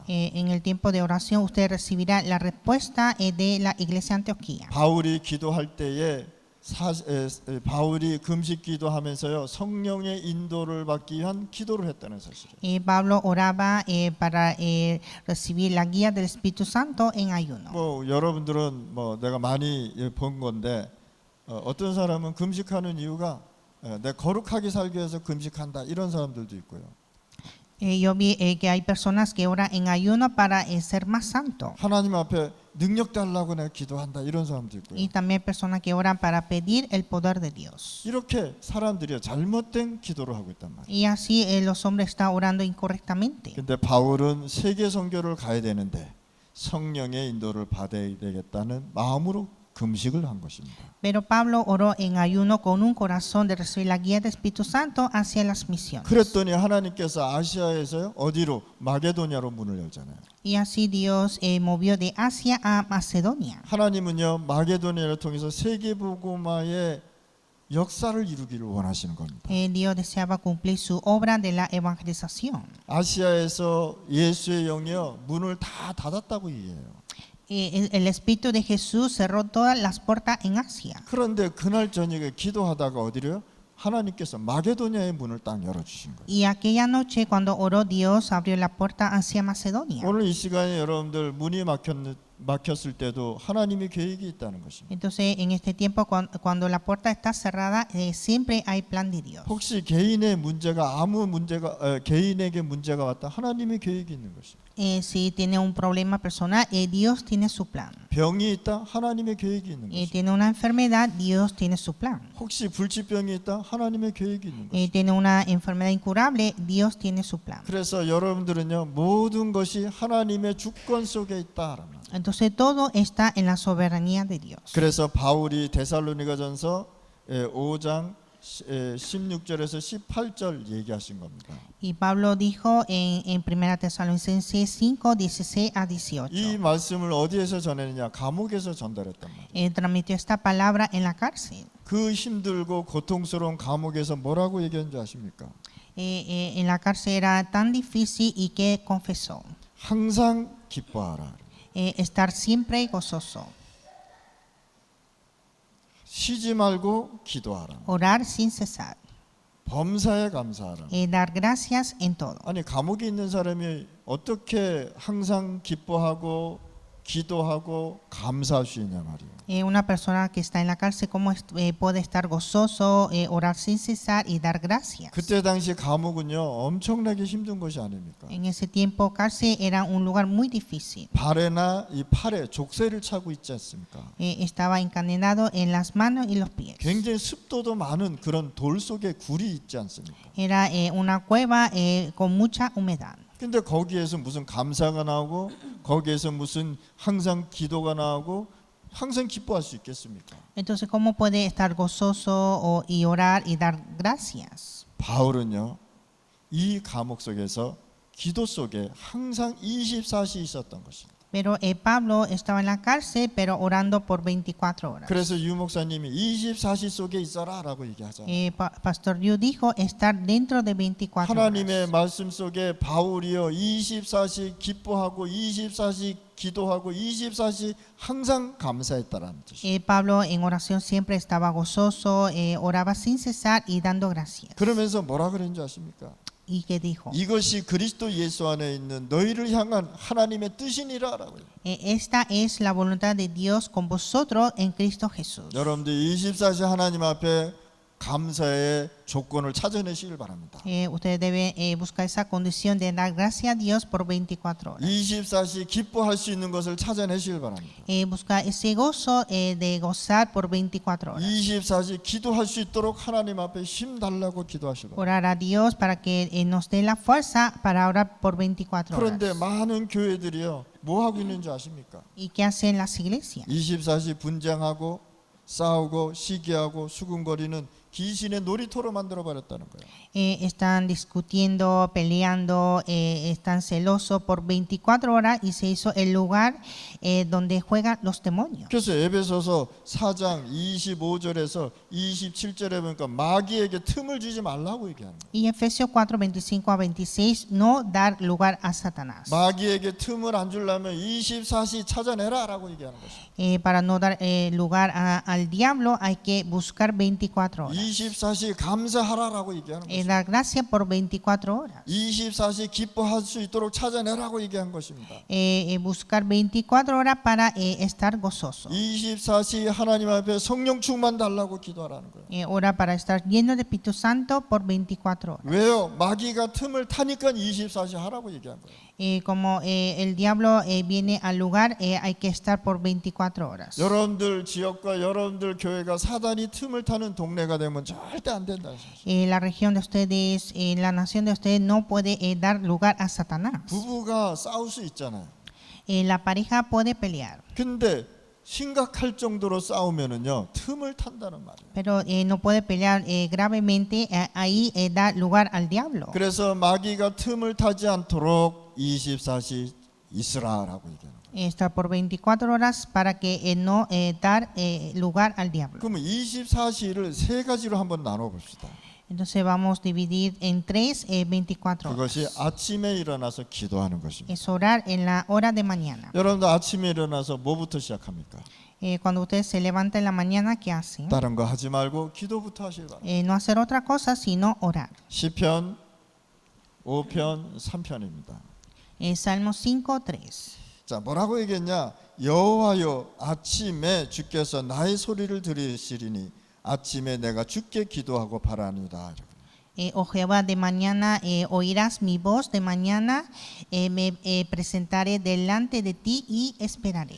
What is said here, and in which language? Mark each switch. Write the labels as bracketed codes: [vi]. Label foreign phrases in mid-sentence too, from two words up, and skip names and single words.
[es] En el tiempo de oración usted recibirá la respuesta de la iglesia Antioquía. [ko] 바울이 기도할 때에 바울이 금식 기도하면서요 성령의 인도를 받기 위한 기도를 했다는 사실이에요. [es] Pablo oraba para recibir la guía del Espíritu Santo en ayuno. [ko] 뭐 여러분들은 뭐 내가 많이 본 건데 어떤 사람은 금식하는 이유가 내 거룩하게 살기 위해서 금식한다 이런 사람들도 있고요. [es] Yo vi que hay personas que oran en ayuno para ser más santo. [ko] 하나님 앞에 능력 달라고 내가 기도한다 이런 사람도 있고요. [es] Y también personas que oran para pedir el poder de Dios. [ko] 이렇게 사람들이 잘못된 기도를 하고 있단 말이에요. [es] Y así los hombres están orando incorrectamente. [ko] 근데 바울은 세계 선교를 가야 되는데 성령의 인도를 받아야 되겠다는 마음으로 금식을 한 것입니다. [es] Pero Pablo oró en ayuno con un corazón de recibir la guía del Espíritu Santo hacia las misiones. [ko] 그랬더니 하나님께서 아시아에서요 어디로 마게도냐로 문을 열잖아요. [es] Y así Dios movió de Asia a Macedonia. [ko] 하나님은요 마게도냐를 통해서 세계 복음화의 역사를 이루기를 원하시는 겁니다. [es] Dios deseaba cumplir su obra de la evangelización. [ko] 아시아에서 예수의 영이요 문을 다 닫았다고 얘기해요. [es] El Espíritu de Jesús cerró todas las puertas en Asia. [ko] 그런데 그날 저녁에 기도하다가 어디로요? 하나님께서 마게도냐의 문을 딱 열어주신 거예요. [es] Y aquella noche cuando oró Dios abrió la puerta hacia Macedonia. [ko] 오늘 이 시간에 여러분들 문이 막혔 막혔을 때도 하나님의 계획이 있다는 것입니다. [es] Entonces, en este tiempo, cuando la puerta está cerrada, siempre hay plan de Dios. [ko] 혹시 개인의 문제가 개인에게 문제가 왔다 하나님의 계획이 있는 것입니다. [es] Si tiene un problema personal, Dios tiene su plan. [ko] 병이 있다 하나님의 계획이 있는 것입니다. [es] Tiene una enfermedad, Dios tiene su plan. [ko] 혹시 불치병이 있다 하나님의 계획이 있는 것입니다. [es] Tiene una enfermedad incurable, Dios tiene su plan. [ko] 그래서 여러분들은요 모든 것이 하나님의 주권 속에 있다라는. [es] Entonces todo está en la soberanía de Dios. [ko] 그래서 바울이 데살로니가전서 5장 16절에서 18절 얘기하신 겁니다. [es] Y Pablo dijo en 1 Tesalonicenses 5, 16 a 18. [ko] 이 말씀을 어디에서 전했느냐? 감옥에서 전달했단 말이에요. [es] Transmitió esta palabra en la cárcel. [ko] 그 힘들고 고통스러운 감옥에서 뭐라고 얘기한 줄 아십니까? [es] En la cárcel era tan difícil y que confesó. [ko] 항상 기뻐하라. [es] Estar siempre gozoso. [ko] 쉬지 말고 기도하라. [es] Orar sin cesar. [ko] 범사에 감사하라. [es] Dar gracias en todo. [ko] 아니 감옥에 있는 사람이 어떻게 항상 기뻐하고 기도하고 감사할 수 있냐 말이에요. [es] Una persona que está en la cárcel, ¿cómo puede estar gozoso, orar sin cesar y dar gracias? [ko] 그때 당시 감옥은요 엄청나게 힘든 것이 아닙니까? [es] En ese tiempo, cárcel era un lugar muy difícil. [ko] 발에나 이 팔에 족쇄를 차고 있지 않습니까? [es] Estaba encadenado en las manos y los pies. [ko] 굉장히 습도도 많은 그런 돌 속에 굴이 있지 않습니까? [es] Era una cueva con mucha humedad. [ko] 근데 거기에서 무슨 감사가 나오고 거기에서 무슨 항상 기도가 나오고 항상 기뻐할 수 있겠습니까? [es] Entonces, ¿cómo puede estar gozoso y orar y dar gracias? [ko] 바울은요 이 감옥 속에서 기도 속에 항상 24시 있었던 것입니다. [es] Pero Pablo estaba en la cárcel, pero orando por 24 horas. [ko] 그래서 유 목사님이 24시 속에 있어라라고 얘기하잖아요. [es] Pastor Yu dijo estar dentro de 24 [ko] 하나님의 [es] horas. [ko] 말씀 속에 바울이요 24시 기뻐하고 24시 기도하고 24시 항상 감사했다라는 뜻이에요. [es] Pablo en oración siempre estaba gozoso, oraba sin cesar y dando gracias. [ko] 그러면서 뭐라 그랬는지 아십니까? [es] ¿Y qué dijo? [ko] 이것이 그리스도 예수 안에 있는 너희를 향한 하나님의 뜻이니라라고요. [es] Esta es la voluntad de Dios con vosotros en Cristo Jesús. [ko] 여러분들 24시 하나님 앞에 감사의 조건을 찾아내시길 바랍니다. [es] Ustedes deben buscar esa condición de dar gracias a Dios por 24 horas. [ko] 24시 기뻐할 수 있는 것을 찾아내시길 바랍니다. [es] Buscar ese gozo de gozar por 24 horas. [ko] 24시 기도할 수 있도록 하나님 앞에 힘 달라고 기도하시길 바랍니다. [es] Orar a Dios para que nos dé la fuerza para orar por 24 horas. [ko] 그런데 많은 교회들이요 뭐 하고 있는지 아십니까? [es] ¿Y qué hacen las iglesias? [ko] 24시 분쟁하고 싸우고 시기하고 수군거리는 귀신의 놀이터로 만들어 버렸다는 거예요. [es] Están discutiendo, peleando, están celosos por 24 horas y se hizo el lugar donde juegan los demonios. [ko] 그래서 에베소서 4장 25절에서 27절에 보니까 마귀에게 틈을 주지 말라고 얘기하는 거예요. [es] Y Efesios 4, 25 a 26, no dar lugar a Satanás. [ko] 마귀에게 틈을 안 주려면 24시 찾아내라라고 얘기하는 것입니다. [es] Para no dar lugar al diablo hay que buscar 24 horas. [ko] 24시 감사하라라고 얘기하는 것입니다. [es] Dar gracias por 24 horas. [ko] 24시 기뻐할 수 있도록 찾아내라고 얘기한 것입니다. [es] Buscar 24 horas para estar gozoso. [ko] 24시 하나님 앞에 성령 충만 달라고 기도하라는 거예요. [es] Ora para estar lleno de Espíritu Santo por 24 horas. [ko] 왜요? 마귀가 틈을 타니까 24시 하라고 얘기한 거예요. [es] Como el diablo viene al lugar, hay que estar por 24 horas. [ko] 여러분들 지역과 여러분들 교회가 사단이 틈을 타는 동네가 되면 절대 안 된다. [es] La región de ustedes, la nación de ustedes no puede dar lugar a Satanás. [ko] 부부가 싸울 수 있잖아요. [es] La pareja puede pelear, [ko] 근데 심각할 정도로 싸우면은요 틈을 탄다는 말이에요. [es] pero no puede pelear gravemente, ahí da lugar al diablo. [ko] 그래서 마귀가 틈을 타지 않도록 24시 있으라라고 얘기하는 거예요. [es] Estar por 24 horas para que no dar lugar al diablo. [ko] 그러면 24시를 세 가지로 한번 나눠 봅시다. [es] Entonces vamos a dividir en 24 horas. [ko] 그것이 아침에 일어나서 기도하는 것입니다. [es] Es orar en la hora de mañana. [ko] 여러분들 아침에 일어나서 뭐부터 시작합니까? [es] Cuando usted se levanta en la mañana, ¿qué hace? [ko] 다른 거 하지 말고 기도부터 하시기 바랍니다. [es] No hacer otra cosa sino orar. [ko] 시편 5편 3편입니다. [es] Salmo 5, 3. [ko] 자, 뭐라고 얘기했냐? 여호와여, 아침에 주께서 나의 소리를 들으시리니 아침에 내가 주께 기도하고 바라니이다. [es] Oh Jehová, de mañana oirás mi voz, de mañana me presentaré delante de ti y esperaré.